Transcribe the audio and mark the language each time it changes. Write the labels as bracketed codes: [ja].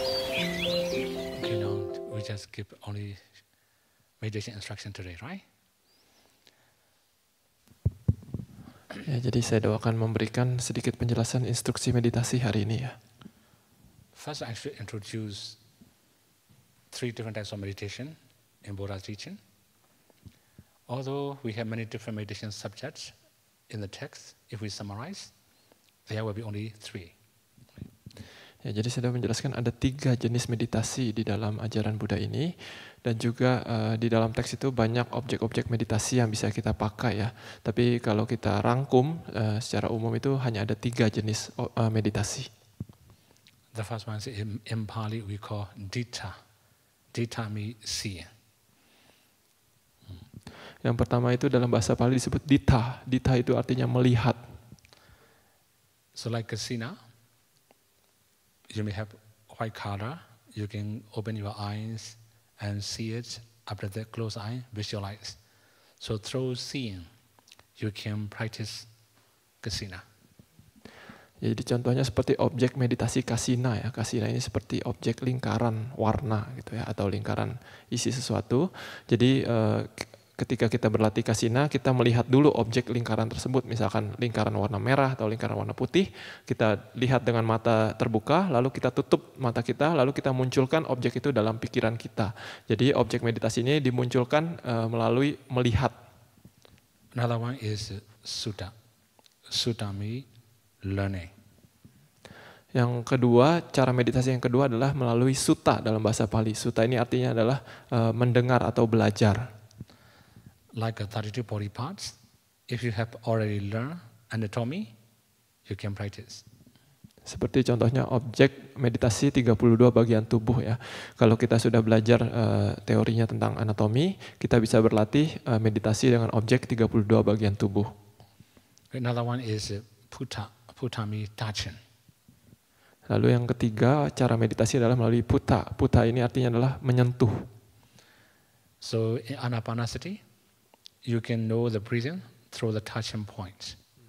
[en] we just give only meditation instruction today, right? [id] Ya, jadi saya doakan memberikan sedikit penjelasan instruksi meditasi hari ini ya. [en] First, I should introduce 3 different types of meditation in Buddha's teaching. Although we have many different meditation subjects in the text, if we summarize, there will be only 3. [id] Ya, jadi saya sudah menjelaskan ada 3 jenis meditasi di dalam ajaran Buddha ini, dan juga di dalam teks itu banyak objek-objek meditasi yang bisa kita pakai ya. Tapi kalau kita rangkum secara umum itu hanya ada 3 jenis meditasi. [en] The first one is in Pali we call ditta. Ditta means seeing. [id] Yang pertama itu dalam bahasa Pali disebut ditta. Ditta itu artinya melihat. [en] So like kasina, you may have white color, you can open your eyes and see it. After that, close eye, visualize. So through seeing, you can practice kasina. [id] Jadi contohnya seperti objek meditasi kasina ya. Kasina ini seperti objek lingkaran warna gitu ya, atau lingkaran isi sesuatu. Jadi ketika kita berlatih kasina, kita melihat dulu objek lingkaran tersebut, misalkan lingkaran warna merah atau lingkaran warna putih, kita lihat dengan mata terbuka, lalu kita tutup mata kita, lalu kita munculkan objek itu dalam pikiran kita. Jadi objek meditasi ini dimunculkan melalui melihat. [en] Another one is sutta. Sutta means learning. [id] Yang kedua, cara meditasi yang kedua adalah melalui sutta dalam bahasa Pali. Sutta ini artinya adalah mendengar atau belajar. [en] Like 32 body parts, if you have already learned anatomy, you can practice. [id] Seperti contohnya objek meditasi 32 bagian tubuh ya. Kalau kita sudah belajar teorinya tentang anatomi, kita bisa berlatih meditasi dengan objek 32 bagian tubuh. [en] Another one is putta. Putta means touching. [id] Lalu yang ketiga, cara meditasi adalah melalui putta. Putta ini artinya adalah menyentuh. [en] So in Anapanasati, you can know the breathing through the touching point.